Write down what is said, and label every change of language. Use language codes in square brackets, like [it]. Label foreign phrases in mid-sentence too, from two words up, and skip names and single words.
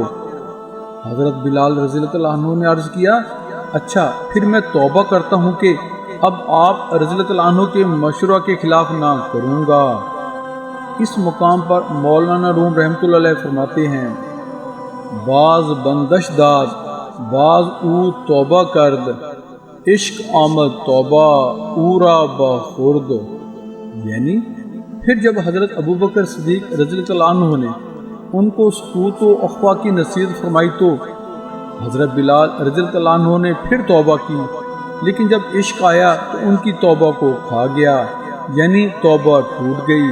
[ur] حضرت بلال رضی اللہ عنہ نے عرض کیا اچھا پھر میں توبہ کرتا ہوں کہ اب آپ رضی اللہ عنہ کے مشورہ کے خلاف نہ کروں گا۔ اس مقام پر مولانا روم رحمۃ اللہ علیہ فرماتے ہیں [fa] بعض بندش داد بعض او توبہ کرد، عشق آمد توبہ اورا بخورد، [ur] یعنی پھر جب حضرت ابوبکر صدیق رضی اللہ عنہ نے ان کو سکوت و اخفا کی نصیحت فرمائی تو حضرت بلال رضی اللہ عنہ نے پھر توبہ کی، لیکن جب عشق آیا تو ان کی توبہ کو کھا گیا، یعنی توبہ ٹوٹ گئی۔